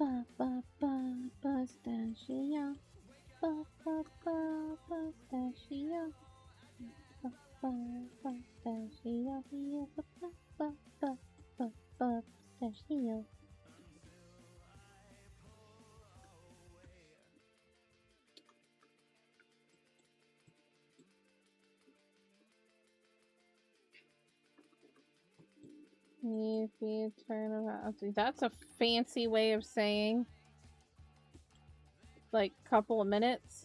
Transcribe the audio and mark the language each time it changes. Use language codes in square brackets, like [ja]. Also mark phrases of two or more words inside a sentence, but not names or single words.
[en] ba ba pistachio. Ba ba ba pistachio. Ba ba pistachio. Ba ba ba ba ba pistachio. If you turn around, that's a fancy way of saying like couple of minutes.